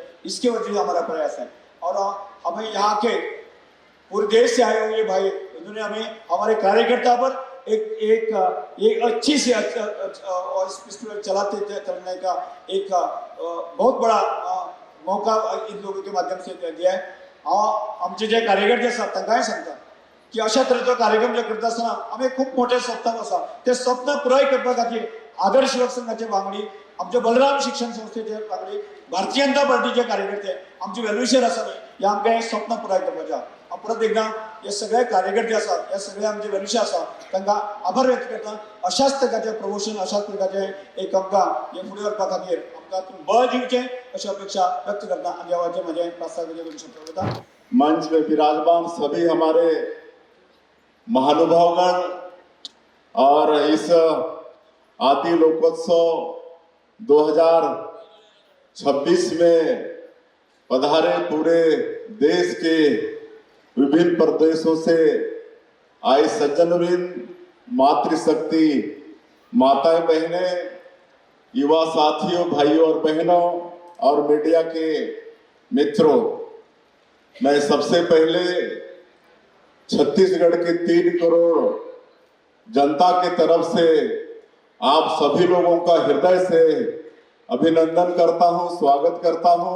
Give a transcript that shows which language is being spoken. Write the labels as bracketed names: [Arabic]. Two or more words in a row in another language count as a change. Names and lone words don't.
[Hindi] इसके वजह से हमारा प्रयास है और हमें यहाँ के पूरे देश से आए हुए भाई उन्होंने हमें हमारे कार्यकर्ता पर एक अच्छी से चलाने का एक बहुत बड़ा मौका इन लोगों के माध्यम से दिया है। [Konkani] आमचे जे कार्यकर्ते असतात तांकांय सांगता की अशा तरेचो कार्यक्रम जे करता आसतना आमी खूब मोठे स्वप्न आसा ते स्वप्न पुराय करपा खातीर आदर्श युवक संघाचे वांगडी आमचे बलराम शिक्षण संस्थेचे वांगडी भारतीय जनता पार्टीचे कार्यकर्ते आमचे वेलविशर आसा हे आमकां हे स्वप्न पुराय करपाचें आसा। हांव परत एकदां हे सगळे कार्यकर्ते आसात हे सगळे आमचे वेलविशर आसात तांकां आभार व्यक्त करता। अशाच तरेचे प्रमोशन अशाच तरेचे एक आमकां हे फुडें व्हरपा खातीर आमकां बळ दिवचें अशी अपेक्षा व्यक्त करता आनी देवाचें म्हजें प्रास्ताविक करून शब्द करता। [Hindi] मंच में विराजमान सभी हमारे महानुभावगण और इस आदि लोकोत्सव 2026 में पधारे पूरे देश के विभिन्न प्रदेशों से आए सज्जनवृंद, मातृशक्ति, माताएं, बहनें, युवा साथियों, भाइयों और बहनों और मीडिया के मित्रों, मैं सबसे पहले छत्तीसगढ़ के 3 करोड़ जनता की तरफ से आप सभी लोगों का हृदय से अभिनंदन करता हूं, स्वागत करता हूं।